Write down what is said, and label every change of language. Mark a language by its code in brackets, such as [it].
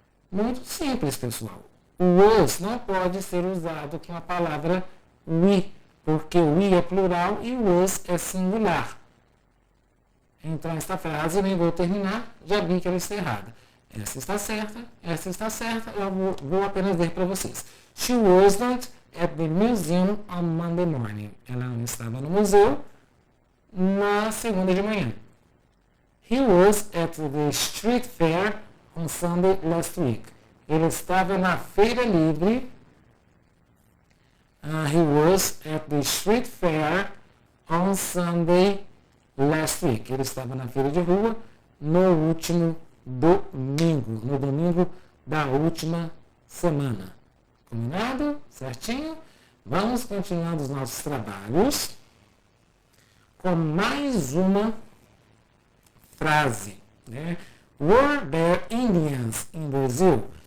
[pt] Muito simples, pessoal. O was não pode ser usado com a palavra we, porque we é plural e was é singular. Então, esta frase, nem vou terminar, já vi que ela está errada. Essa está certa, eu vou apenas ler para vocês. [en] She wasn't at the museum on Monday morning. [pt] Ela não estava no museu na segunda de manhã. [en] He was at the street fair on Sunday last week. [pt] Ele estava na feira livre. [en] He was at the street fair on Sunday last week. [pt] Ele estava na feira de rua no último domingo. No domingo da última semana. Combinado? Certinho? Vamos continuar os nossos trabalhos com mais uma frase, né? [en] Were there Indians in Brazil?